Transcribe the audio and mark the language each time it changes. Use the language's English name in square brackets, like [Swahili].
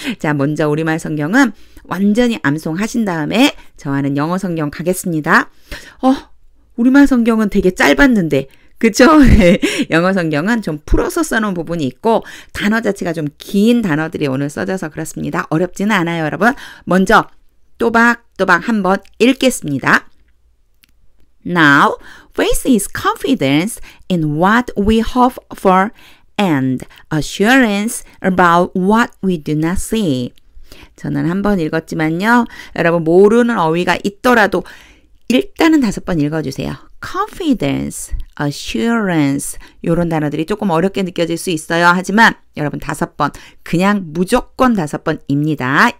[Korean] 자, 먼저 우리말 성경은 완전히 암송하신 다음에 저와는 영어 성경 가겠습니다. 우리말 성경은 되게 짧았는데 그쵸? 영어 성경은 좀 풀어서 써놓은 부분이 있고 단어 자체가 좀 긴 단어들이 오늘 써져서 그렇습니다. 어렵지는 않아요, 여러분. 먼저 또박또박 한번 읽겠습니다. [English] Now, faith is confidence in what we hope for and assurance about what we do not see. [Korean] 저는 한 번 읽었지만요. 여러분 모르는 어휘가 있더라도 일단은 5번 읽어주세요. confidence, assurance 이런 단어들이 조금 어렵게 느껴질 수 있어요. 하지만 여러분 5번 그냥 무조건 5번입니다.